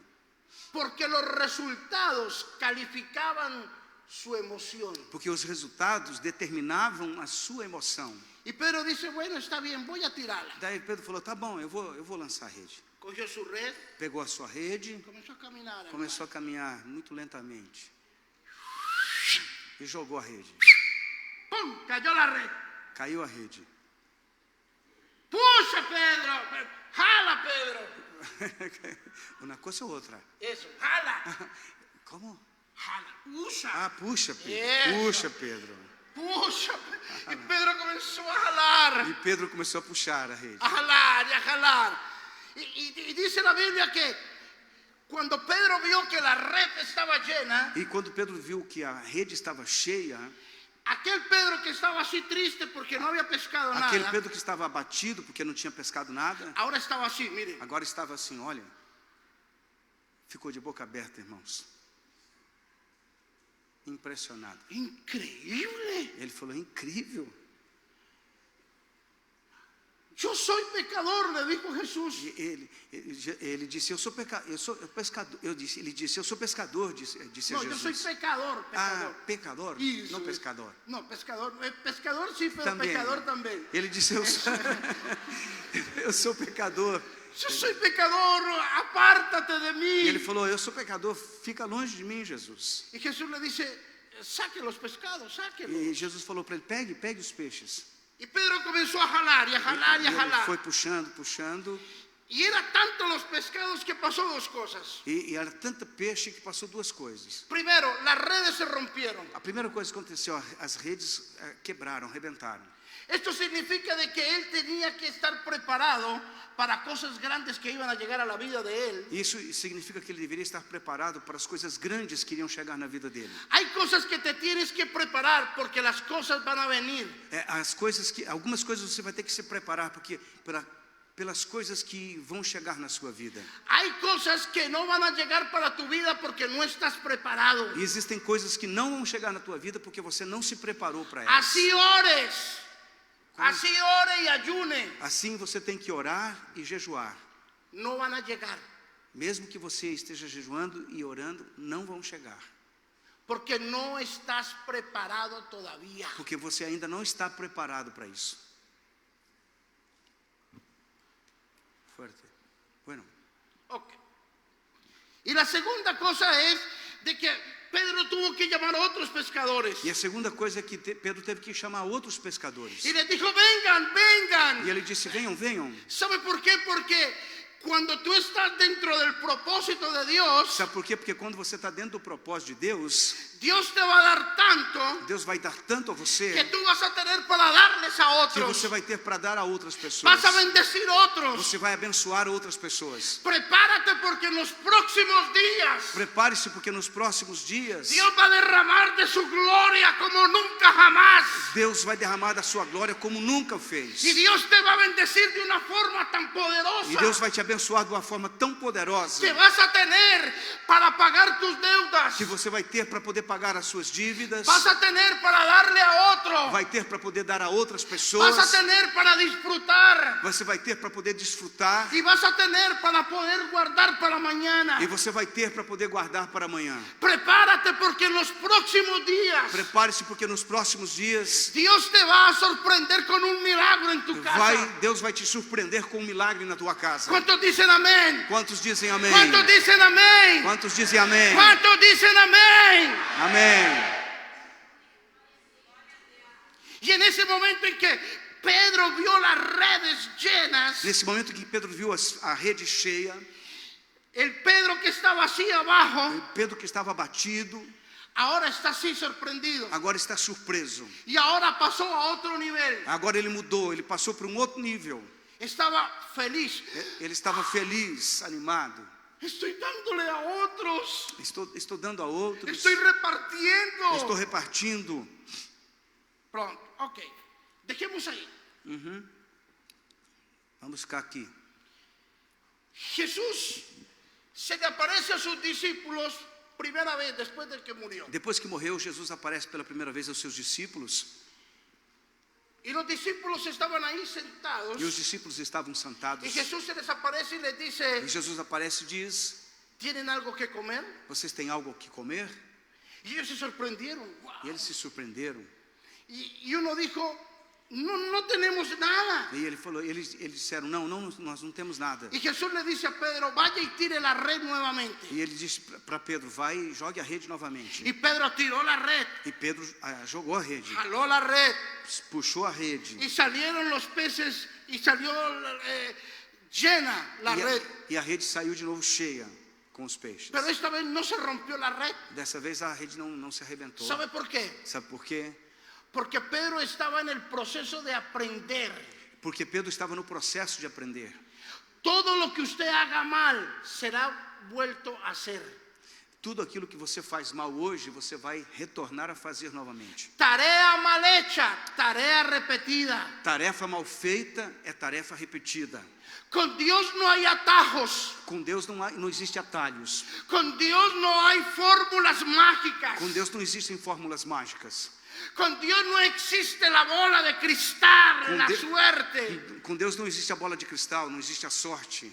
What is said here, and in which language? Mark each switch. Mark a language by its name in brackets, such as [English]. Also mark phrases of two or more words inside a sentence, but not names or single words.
[Spanish] Porque los resultados calificaban su emoción. [Portuguese] Porque os resultados determinavam a sua emoção. [Spanish] Y Pedro dice, bueno, está bien, voy a tirarla. [Portuguese] Daí Pedro falou: tá bom, eu vou lançar a rede. [Spanish] Cogió su red, [Portuguese] Pegou a sua rede, [Spanish] comenzó a caminar. [Portuguese] começou a caminhar muito lentamente e jogou a rede. [Spanish] ¡Pum! Cayó la red. [Portuguese] Caiu a rede. ¡Puxa, Pedro! [Spanish] ¡Jala, Pedro! [Portuguese] Uma coisa ou outra. [Spanish] Eso, jala. [Portuguese] Como? [Spanish] Jala. Puxa. [Portuguese] Ah, puxa, Pedro. Isso. Puxa, Pedro. Puxa. [Spanish] Y Pedro comenzó a jalar. [Portuguese] E Pedro começou a puxar a rede. [Spanish] A jalar y a jalar. Y dice la Biblia que cuando Pedro vio que la red estaba llena, [Portuguese] E quando Pedro viu que a rede estava cheia, [Spanish] aquel Pedro que estaba así triste porque no había pescado [Portuguese] aquele [Spanish] nada, [Portuguese] Pedro que estava abatido porque não tinha pescado nada, [Spanish] ahora estaba así, mire. [Portuguese] agora estava assim, olha, ficou de boca aberta, irmãos. Impressionado. [Spanish] Increíble. [Portuguese] Ele falou: incrível. [Spanish] Yo soy pecador, le dijo Jesús. [Portuguese] E ele disse: eu sou pescador. Ele disse: eu sou pescador, disse [Spanish] No, yo [Portuguese] Jesus. [Spanish] soy pecador, [Portuguese] Ah, pecador. [Spanish] pecador, [Portuguese] Isso, não isso. pescador. [Spanish] No, pescador. Pescador sí, pero [Portuguese] Também. [Spanish] pecador también. [Portuguese] Ele disse: eu sou pecador. [Spanish] Yo soy pecador, apártate de mí. [Portuguese] E ele falou: eu sou pecador, fica longe de mim, Jesus. [Spanish] Y Jesús le dice, saque los pescados, sáquelos. [Portuguese] E Jesus falou para ele: pegue os peixes. [Spanish] Y Pedro comenzó a jalar y a jalar y a [Portuguese] E ele [Spanish] jalar. [Portuguese] foi puxando. [Spanish] Y era tanto los pescados que pasó dos cosas. [Portuguese] E era tanto peixe que passou duas coisas. [Spanish] Primero, las redes se rompieron. [Portuguese] A primeira coisa que aconteceu: as redes quebraram, arrebentaram. [Spanish] Esto significa de que él tenía que estar preparado para cosas grandes que iban a llegar a la vida de él. [Portuguese] Isso significa que ele deveria estar preparado para as coisas grandes que iriam chegar na vida dele. [Spanish] Hay cosas que te tienes que preparar porque las cosas van a venir. [Portuguese] Algumas coisas você vai ter que se preparar pelas coisas que vão chegar na sua vida. [Spanish] Hay cosas que no van a llegar para tu vida porque no estás preparado. [Portuguese] E existem coisas que não vão chegar na tua vida porque você não se preparou para elas. [Spanish] Así ores. Así ore y ayune. [Portuguese] Assim você tem que orar e jejuar. [Spanish] No van a llegar. [Portuguese] Mesmo que você esteja jejuando e orando, não vão chegar. [Spanish] Porque no estás preparado todavía. [Portuguese] Porque você ainda não está preparado para isso. [Spanish] Fuerte. Bueno. [Portuguese] Ok. [Spanish] Y la segunda cosa es de que Pedro tuvo que llamar a otros pescadores. [Portuguese] E a segunda coisa é que Pedro teve que chamar outros pescadores. [Spanish] Y les dijo, vengan, vengan. [Portuguese] E ele disse: venham, venham. [Spanish] ¿Sabe por qué? Porque cuando tú estás dentro del propósito de Dios, [Portuguese] Sabe por quê? Porque quando você está dentro do propósito de Deus, [Spanish] Dios te va a dar tanto [Portuguese] Deus vai dar tanto a [Spanish] que [Portuguese] você [Spanish] tú vas a tener para darles a [Portuguese] que [Spanish] otros. [Portuguese] você vai ter para dar a outras pessoas. [Spanish] Vas a bendecir otros. [Portuguese] Você vai abençoar outras pessoas. [Spanish] Prepárate porque en los próximos días [Portuguese] Prepare-se porque nos próximos dias [Spanish] Dios va a derramar de su gloria como nunca jamás. [Portuguese] Deus vai derramar da sua glória como nunca fez. [Spanish] Y Dios te va a bendecir de una forma tan poderosa [Portuguese] E Deus vai te abençoar de uma forma tão poderosa [Spanish] que vas a tener para pagar tus deudas, [Portuguese] que você vai ter para poder pagar as suas dívidas, [Spanish] vas a tener para darle a otro, [Portuguese] vai ter para poder dar a outras [Spanish] vas [Portuguese] pessoas, [Spanish] a tener para disfrutar [Portuguese] você vai ter para poder desfrutar [Spanish] y vas a tener para poder guardar para mañana. [Portuguese] e você vai ter para poder guardar para amanhã. [Spanish] Prepárate porque en los próximos días [Portuguese] Prepare-se porque nos próximos dias [Spanish] Dios te va a sorprender con un milagro en tu casa. [Portuguese] Deus vai te surpreender com um milagre na tua casa. [Spanish] ¿Cuántos dicen amén? [Portuguese] Quantos dizem amém? [Spanish] ¿Cuántos dicen amén? [Portuguese] Quantos dizem amém? [Spanish] ¿Cuántos dicen amén? [Portuguese] Amém. [Spanish] Y en ese momento en que Pedro vio las redes llenas, [Portuguese] Nesse momento que Pedro viu a rede cheia, [Spanish] el Pedro que estaba así abajo, [Portuguese] Pedro que estava abatido, [Spanish] ahora está así sorprendido. [Portuguese] agora está surpreso. [Spanish] Y ahora pasó a otro nivel. [Portuguese] Agora ele mudou, ele passou para um outro nível. [Spanish] Estaba feliz. [Portuguese] Ele estava feliz, animado. [Spanish] Estoy dándole a otros. [Portuguese] Estou dando a outros. [Spanish] Estoy repartiendo. [Portuguese] Estou repartindo. [Spanish] Pronto, ok. Dejemos ahí. [Portuguese] Vamos ficar aqui. [Spanish] Jesús se le aparece a sus discípulos primera vez después de que murió. [Portuguese] Depois que morreu, Jesus aparece pela primeira vez aos seus discípulos. [Spanish] Y los discípulos estaban ahí sentados. [Portuguese] E os discípulos estavam sentados. [Spanish] Y Jesús se les aparece y les [Portuguese] E [Spanish] dice: [Portuguese] Jesus aparece e diz: [Spanish] ¿tienen algo que comer? [Portuguese] vocês têm algo que comer? [Spanish] Y ellos se sorprendieron. Wow. [Portuguese] E eles se surpreenderam. [Spanish] Y uno dijo: no tenemos nada. [Portuguese] E eles disseram: não, nós não temos nada. [Spanish] Y Jesús le dice a Pedro: vaya y tire la red nuevamente. [Portuguese] E ele disse para Pedro: vai e jogue a rede novamente. [Spanish] Y Pedro tiró la red, [Portuguese] E Pedro jogou a rede, [Spanish] jaló la red [Portuguese] puxou a rede. [Spanish] y salieron los peces y salió llena la red. [Portuguese] E a rede saiu de novo cheia com os peixes. [Spanish] Pero esta vez no se rompió la red. [Portuguese] Dessa vez a rede não se arrebentou. [Spanish] ¿Sabe por qué? [Portuguese] Sabe por quê? [Spanish] Porque Pedro estaba en el proceso de aprender. [Portuguese] Porque Pedro estava no processo de aprender. [Spanish] Todo lo que usted haga mal será vuelto a hacer. [Portuguese] Tudo aquilo que você faz mal hoje, você vai retornar a fazer novamente. [Spanish] Tarea mal hecha, tarea repetida. [Portuguese] Tarefa mal feita é tarefa repetida. [Spanish] Con Dios no hay atajos. [Portuguese] Com Deus não existe atalhos. [Spanish] Con Dios no hay fórmulas mágicas. [Portuguese] Com Deus não existem fórmulas mágicas. [Spanish] Con Dios no existe la bola de cristal, la suerte. [Portuguese] Com Deus não existe a bola de cristal, não existe a sorte.